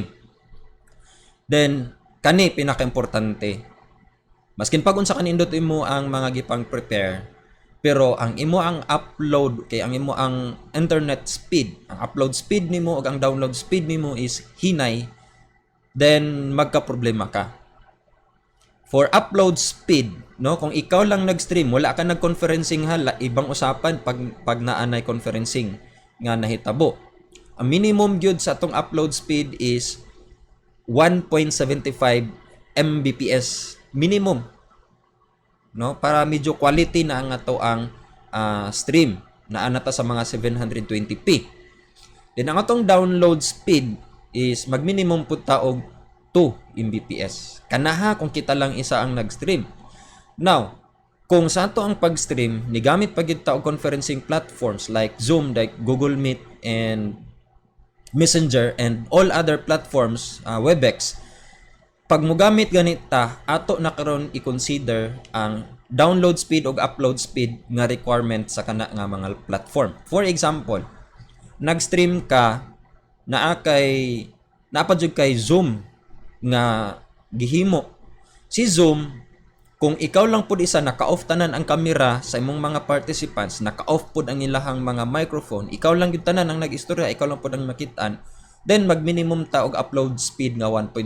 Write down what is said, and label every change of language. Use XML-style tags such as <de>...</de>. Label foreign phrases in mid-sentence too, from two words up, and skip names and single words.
<ceb>Then kani pinaka-importante. Maskin pag unsa kanindot imo ang mga gipang prepare, pero ang imo ang upload kay ang imo ang</ceb> <en>internet speed,</en> <ceb>ang</ceb> <en>upload speed</en> <ceb>nimo ug ang</ceb> <en>download speed</en> <ceb>nimo is hinay, then magka-problema ka.</ceb> <en>For upload speed,</en> <ceb>no, kung ikaw lang nag-stream, wala ka nag-conferencing hala,</ceb> <tl>ibang usapan</tl> <ceb>pag naanay conferencing nga nahitabo. Ang minimum gyud sa atong</ceb> <en>upload speed</en> <ceb>is 1.75 Mbps minimum, no, para medyo quality na ang ato ang stream na anata sa mga 720p. Then ang atong</ceb> <en>download speed</en> <ceb>is mag-minimum pud ta og 2 Mbps. Kanaha kung kita lang isa ang nag-stream. Now, kung sa ato ang pag-stream, nigamit pa gid ta og</ceb> <en>conferencing platforms like Zoom, like Google Meet and Messenger and all other platforms,</en> <ceb>Webex. Pag mo gamit ganita, ato na karon i-consider ang</ceb> <en>download speed</en> <ceb>o</ceb> <en>upload speed</en> <ceb>nga requirement sa kana nga mga platform.</ceb> <en>For example,</en> <ceb>nag-stream ka naapa jud kay Zoom nga gihimo. Si Zoom Kung ikaw lang pud isa naka-off tanan ang kamera sa imong mga participants, naka-off pud ang ilahang mga microphone, ikaw lang gyud tanan ang nag-istorya, ikaw lang pud ang makit-an, then mag-minimum ta og</ceb> <en>upload speed</en> <ceb>nga 1.5.</ceb>